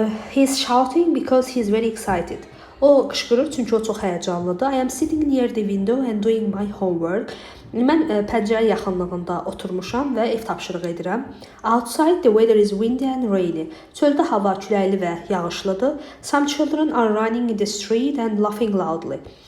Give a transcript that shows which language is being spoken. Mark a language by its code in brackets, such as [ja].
[en] He's shouting because he's very excited. [az] O qışqırır çünki o çox həyəcanlıdır. [en] I am sitting near the window and doing my homework. [az] Mən pəncərə yaxınlığında oturmuşam və ev tapşırığı edirəm. [en] Outside the weather is windy and rainy. [az] Çöldə hava küləkli və yağışlıdır. [en] Some children are running in the street and laughing loudly.